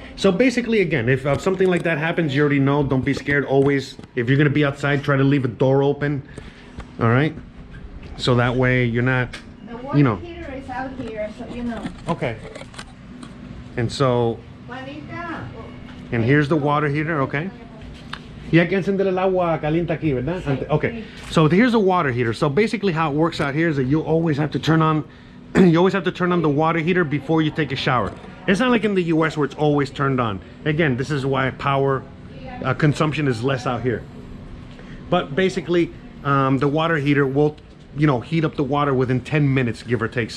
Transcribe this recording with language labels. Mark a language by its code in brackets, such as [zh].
[en] So basically, again, if something like that happens, you already know, don't be scared. Always, if you're gonna be outside, try to leave a door open, all right? So that way you're not, you know. Out here, so you know. Okay. And so, and here's the water heater, okay? [es] Y hay que encender el agua caliente aquí, ¿verdad? [en] Okay. So here's the water heater. So basically how it works out here is that you always have to turn on the water heater before you take a shower. It's not like in the US where it's always turned on. Again, this is why power consumption is less out here. But basically, the water heater will, you know, heat up the water within 10 minutes, give or take.